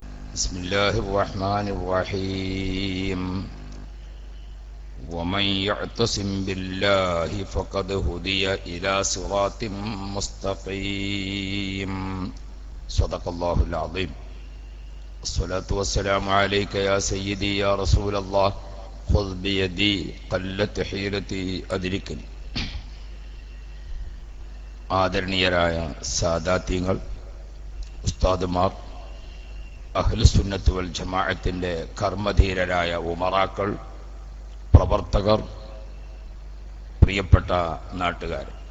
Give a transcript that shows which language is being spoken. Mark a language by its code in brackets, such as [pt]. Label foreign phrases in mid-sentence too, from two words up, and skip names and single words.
[ar] بسم الله الرحمن الرحيم ومن يعتصم بالله فقد هدي إلى صراط مستقيم صدق الله العظيم الصلاة والسلام عليك يا سيدي يا رسول الله خذ بيدي قلت حيرتي أدركني [ml] ആദരണീയരായ സാദാത്യങ്ങൾ, ഉസ്താദുമാർ, അഹ്ലുസുന്നത്ത് വൽ ജമാഅത്തിന്റെ കർമ്മധീരരായ ഉമറാക്കൾ, പ്രവർത്തകർ, പ്രിയപ്പെട്ട നാട്ടുകാർ,